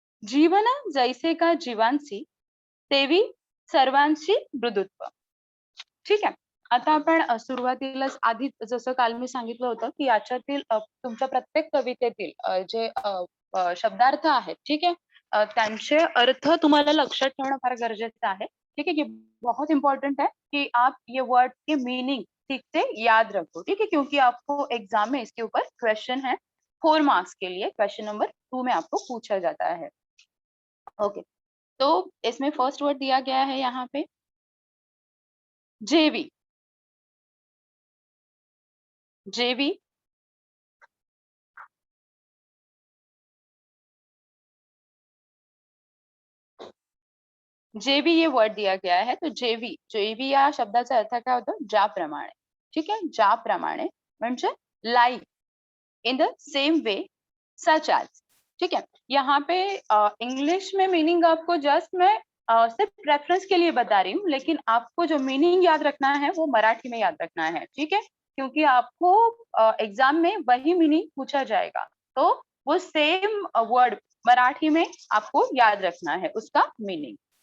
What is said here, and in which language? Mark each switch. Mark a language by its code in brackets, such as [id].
[mr] जीवन जैसे का जीवांसी तेवी सर्वांशी मृदुत्व. ठीक आहे. आता आपण सुरुवातीलाच आधी जसं काल मी सांगितलं होतं की याच्यातील तुमच्या प्रत्येक कवितेतील जे शब्दार्थ आहेत, ठीक आहे, त्यांचे अर्थ तुम्हाला लक्षात ठेवणं फार गरजेचं आहे. [hi] ठीक है, ये बहुत इंपॉर्टेंट है कि आप ये वर्ड के मीनिंग ठीक से याद रखो. ठीक है, क्योंकि आपको एग्जाम में इसके ऊपर क्वेश्चन है 4 मार्क्स के लिए. क्वेश्चन नंबर 2 में आपको पूछा जाता है. ओके, तो इसमें फर्स्ट वर्ड दिया गया है यहाँ पे जेवी. जेवी जेवी ये वर्ड दिया गया है. [mr] तो जेवी जेवी या शब्दाचा अर्थ काय होतो? ज्याप्रमाणे. ठीक आहे, ज्याप्रमाणे म्हणजे [en] Like in the same way such as. [hi] ठीक है, यहाँ पे इंग्लिश में मीनिंग आपको जस्ट मैं सिर्फ रेफरेंस के लिए बता रही हूँ, लेकिन आपको जो मीनिंग याद रखना है वो मराठी में याद रखना है. ठीक है, क्योंकि आपको एग्जाम में वही मीनिंग पूछा जाएगा, तो वो सेम वर्ड मराठी में आपको याद रखना है उसका मीनिंग.